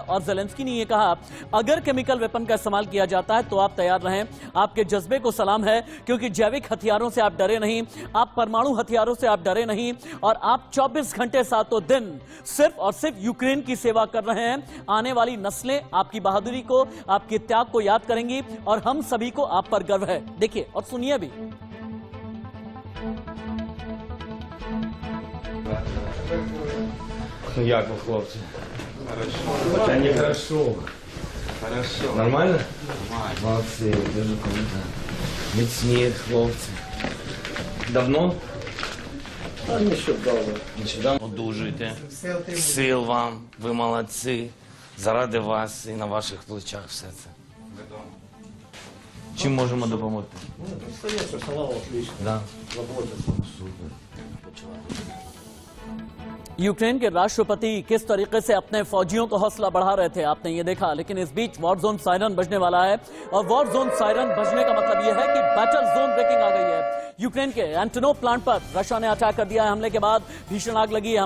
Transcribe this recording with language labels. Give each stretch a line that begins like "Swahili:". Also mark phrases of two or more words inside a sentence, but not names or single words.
Hindi: और ज़ेलेंस्की ने यह कहा, अगर
English: chemical weapon
Hindi: का इस्तेमाल किया जाता है तो आप तैयार रहें, आपके जज्बे को सलाम है, क्योंकि जैविक हथियारों से आप डरे नहीं, आप परमाणु हथियारों से आप डरे नहीं, और आप 24 घंटे सातों दिन सिर्फ और सिर्फ यूक्रेन की सेवा कर रहे हैं। आने वाली नस्लें आपकी बहादुरी को, आपके त्याग को याद करेंगी और हम सभी को आप पर गर्व है। देखिए और सुनिए भी।
Ukrainian: Як ви, хлопці?
Russian: Хорошо. Та не хорошо. Хорошо. Нормально? Нормально.
Ukrainian: Молодці, дуже круто. Міцні хлопці. Давно? А нещодавно. Нещодавно. Одужуйте. Сил вам. Ви молодці. Заради вас і на ваших плечах все це. Чим можемо допомогти? Ну,
Russian: остается, салат отлично. Да. Работает. Супер.
Hindi: यूक्रेन के राष्ट्रपति किस तरीके से अपने फौजियों को हौसला बढ़ा रहे थे आपने ये देखा, लेकिन इस बीच
English: war zone siren
Hindi: बजने वाला है और
English: war zone siren
Hindi: बजने का मतलब यह है कि
English: battle zone breaking
Hindi: आ गई है। यूक्रेन के एंटोनोव प्लांट पर रशिया ने अटैक कर दिया है। हमले के बाद भीषण आग लगी है।